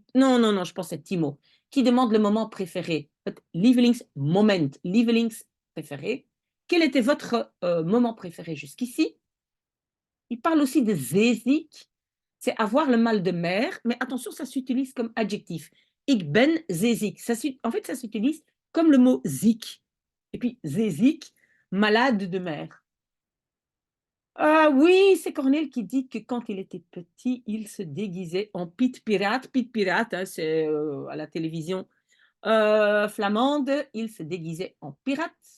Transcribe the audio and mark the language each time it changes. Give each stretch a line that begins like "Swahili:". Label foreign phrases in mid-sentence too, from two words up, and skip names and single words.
French: Non, je pense que c'est Timo. Qui demande le moment préféré.
Dutch: Lievelingsmoment. Lievelings préféré.
French: Quel était votre moment préféré jusqu'ici? Il parle aussi de zeeziek. C'est avoir le mal de mer. Mais attention, ça s'utilise comme adjectif.
Dutch: Ik ben zeeziek.
French: En fait, ça s'utilise comme le mot ziek. Et puis, zeeziek, malade de mer. Oui, c'est Cornel qui dit que quand il était petit, il se déguisait en Piet Pirate. Piet Pirate, hein, c'est à la télévision flamande, il se déguisait en pirate.